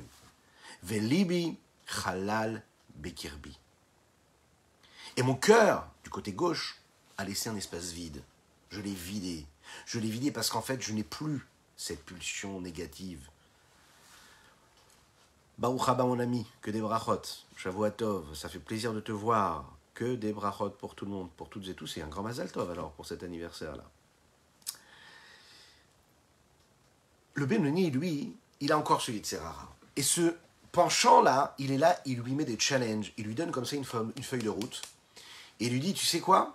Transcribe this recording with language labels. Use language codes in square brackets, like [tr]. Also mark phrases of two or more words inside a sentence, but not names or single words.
[he] ולבי חלל בקרבי. [fr] Et mon cœur, du côté gauche, a laissé un espace vide. Je l'ai vidé. Je l'ai vidé parce qu'en fait, je n'ai plus cette pulsion négative. [he] ברוך הבא [fr] mon ami, que des brachot. [he] שבוע טוב, [fr] ça fait plaisir de te voir. Que des brachot pour tout le monde, pour toutes et tous. Et un grand [he] מזל טוב [fr] alors pour cet anniversaire-là. Le Benoni, lui, il a encore ce [he] יצר הרע. [fr] Et ce penchant-là, il est là, il lui met des challenges. Il lui donne comme ça une feuille de route. Et il lui dit, tu sais quoi?